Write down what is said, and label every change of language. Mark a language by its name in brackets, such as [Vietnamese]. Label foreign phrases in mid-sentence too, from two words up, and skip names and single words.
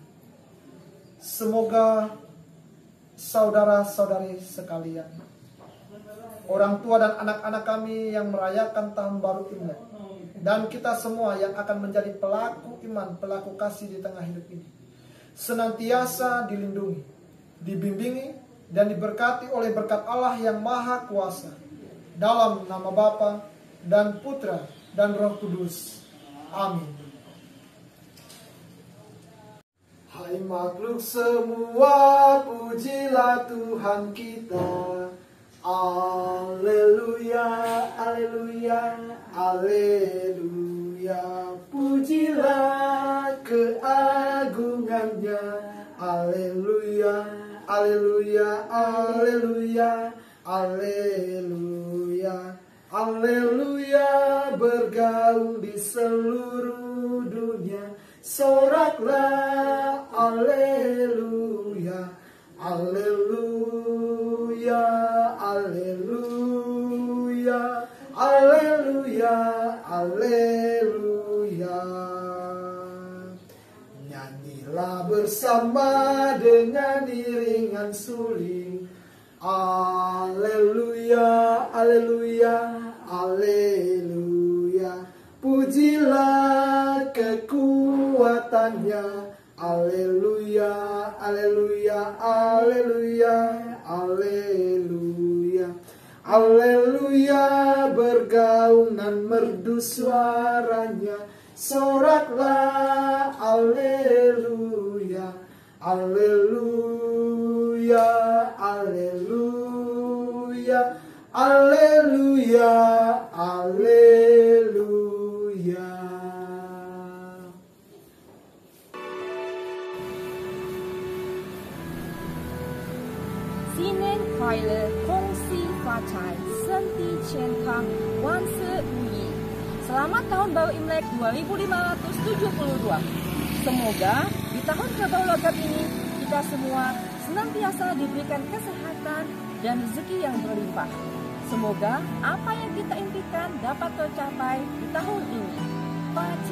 [Indonesian] Semoga saudara-saudari sekalian, orang tua dan anak-anak kami yang merayakan tahun baru Imlek, dan kita semua yang akan menjadi pelaku iman, pelaku kasih di tengah hidup ini, senantiasa dilindungi, dibimbingi, dan diberkati oleh berkat Allah yang Maha Kuasa. Dalam nama Bapa dan Putra dan Roh Kudus. Amin. Hai makhluk semua, pujilah Tuhan kita. Alleluia, alleluia, alleluia. Pujilah keagungannya. Alleluia, alleluia, alleluia, alleluia. Alleluia, bergaung di seluruh dunia. Soraklah, alleluia, alleluia, alleluia, alleluia, alleluia. Nyanyilah bersama dengan iringan suling. Alleluia, alleluia, alleluia. Pujilah kekuatannya. Alleluia, alleluia, alleluia, alleluia. Alleluia, bergaung dan merdu suaranya. Soraklah, alleluia, alleluia, alleluia, alleluia, alleluia. [Chinese] 新年快乐，恭喜发财，身体健康，万事如意. [Indonesian] Selamat Tahun Baru Imlek 2572. Semoga di tahun kerbau logam ini kita semua senantiasa diberikan kesehatan dan rezeki yang berlimpah. Semoga apa yang kita impikan dapat tercapai di tahun ini.